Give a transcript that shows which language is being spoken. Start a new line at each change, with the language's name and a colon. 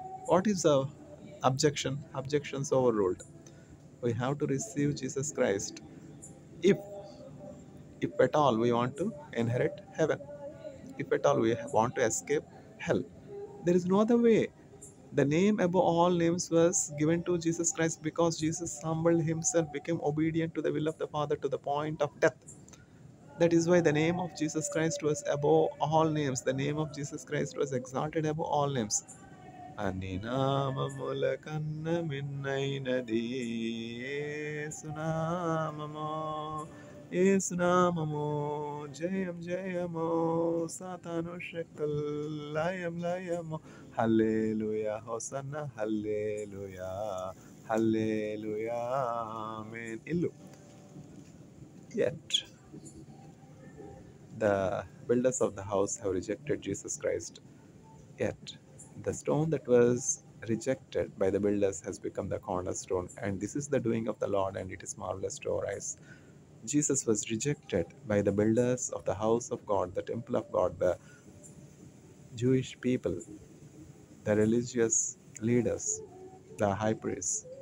English: What is the objection? Objections overruled. We have to receive Jesus Christ if at all we want to inherit heaven, if at all we want to escape hell. There is no other way. The name above all names was given to Jesus Christ because Jesus humbled himself, became obedient to the will of the Father to the point of death. That is why the name of Jesus Christ was above all names. The name of Jesus Christ was exalted above all names.
Telugu: అన్ని నామముల కన్న మిన్నైనది యేసునామము. యేసునామము జయము సాతాను శక్తుల్ లయము. హల్లెలూయా hosanna hallelujah
English: Hallelujah. Amen. Illu. Yet, the builders of the house have rejected Jesus Christ. Yet, the stone that was rejected by the builders has become the cornerstone. And this is the doing of the Lord, and it is marvelous to our eyes. Jesus was rejected by the builders of the house of God, the temple of God, the Jewish people, the religious leaders, the high priests.